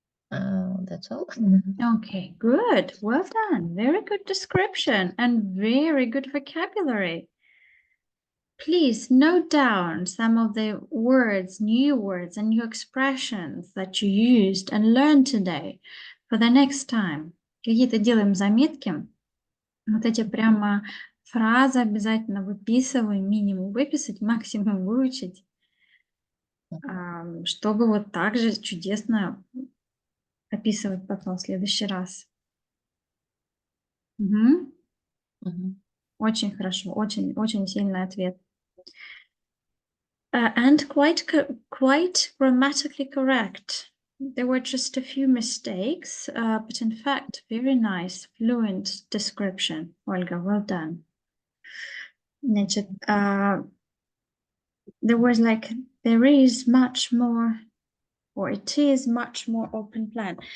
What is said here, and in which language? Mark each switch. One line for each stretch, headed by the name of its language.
English: That's all. Okay, good. Well done. Very good description and very good vocabulary. Please note down some of the words, new words, and new expressions that you used and learned today for the next time.
Russian: Какие-то делаем заметки. Вот эти прямо фразы обязательно выписываем, минимум выписать, максимум выучить, чтобы вот так же чудесно описывать потом в следующий раз. Мгм. Мгм. Очень хорошо, очень сильный ответ.
English: And quite grammatically correct. There were just a few mistakes, but in fact, very nice, fluent description. Olga, well done.
Russian: Значит,
English: there is much more, or it is much more open plan.